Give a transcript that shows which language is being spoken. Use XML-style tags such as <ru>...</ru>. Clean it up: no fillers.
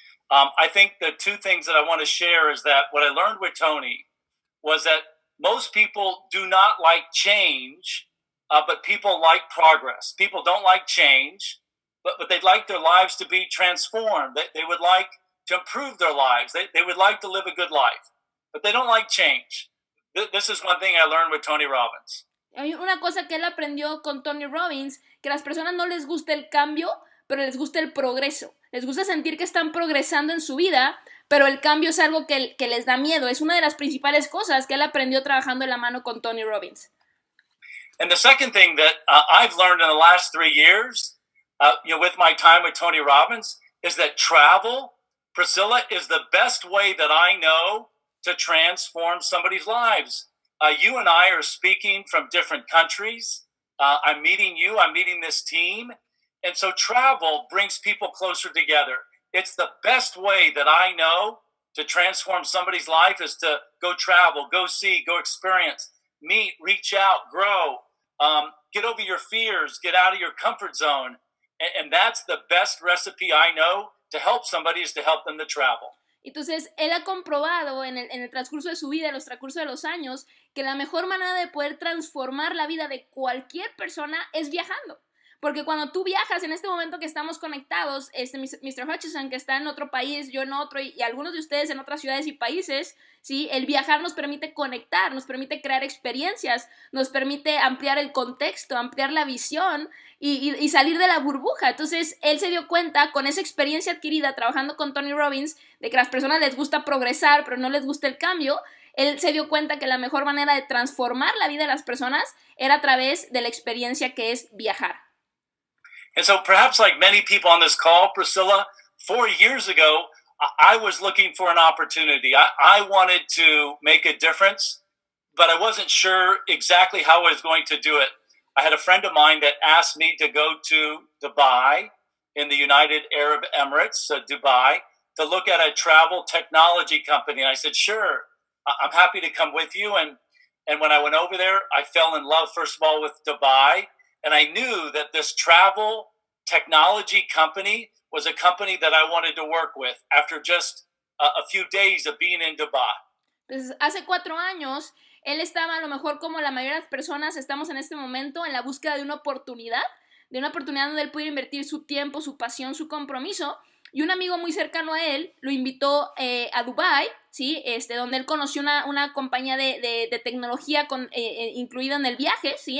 <en>I think the two things that I want to share is that what I learned with Tony was that most people do not like change, but people like progress. People don't like change, but they'd like their lives to be transformed. They would like to improve their lives. They would like to live a good life, but they don't like change. This is one thing I learned with Tony Robbins.</en> <es>Hay una cosa que él aprendió con Tony Robbins, que a las personas no les gusta el cambio, pero les gusta el progreso. Les gusta sentir que están progresando en su vida, pero el cambio es algo que les da miedo. Es una de las principales cosas que él aprendió trabajando de la mano con Tony Robbins.</es> <en>And the second thing that I've learned in the last 3 years, with my time with Tony Robbins, is that travel, Priscilla, is the best way that I know to transform somebody's lives. You and I are speaking from different countries. I'm meeting you. I'm meeting this team. And so travel brings people closer together. It's the best way that I know to transform somebody's life is to go travel, go see, go experience, meet, reach out, grow, get over your fears, get out of your comfort zone. And that's the best recipe I know to help somebody is to help them to travel.</en> <es>Entonces, él ha comprobado en el transcurso de su vida, en el transcurso de los años, que la mejor manera de poder transformar la vida de cualquier persona es viajando. Porque cuando tú viajas, en este momento que estamos conectados, Mr. Hutchison, que está en otro país, yo en otro, y algunos de ustedes en otras ciudades y países, ¿sí? El viajar nos permite conectar, nos permite crear experiencias, nos permite ampliar el contexto, ampliar la visión y salir de la burbuja. Entonces, él se dio cuenta, con esa experiencia adquirida trabajando con Tony Robbins, de que a las personas les gusta progresar, pero no les gusta el cambio. Él se dio cuenta que la mejor manera de transformar la vida de las personas era a través de la experiencia que es viajar.</es> <en>And so perhaps like many people on this call, Priscilla, 4 years ago, I was looking for an opportunity. I wanted to make a difference, but I wasn't sure exactly how I was going to do it. I had a friend of mine that asked me to go to Dubai in the United Arab Emirates, Dubai, to look at a travel technology company. And I said, sure, I'm happy to come with you. And when I went over there, I fell in love, first of all, with Dubai. And I knew that this travel technology company was a company that I wanted to work with after just a few days of being in Dubai.</en> <es>Entonces, hace 4 años, él estaba a lo mejor como la mayoría de las personas estamos en este momento en la búsqueda de una oportunidad donde él pudiera invertir su tiempo, su pasión, su compromiso. Y un amigo muy cercano a él lo invitó a Dubái, ¿sí? Donde él conoció una compañía de tecnología incluida en el viaje, ¿sí?</es>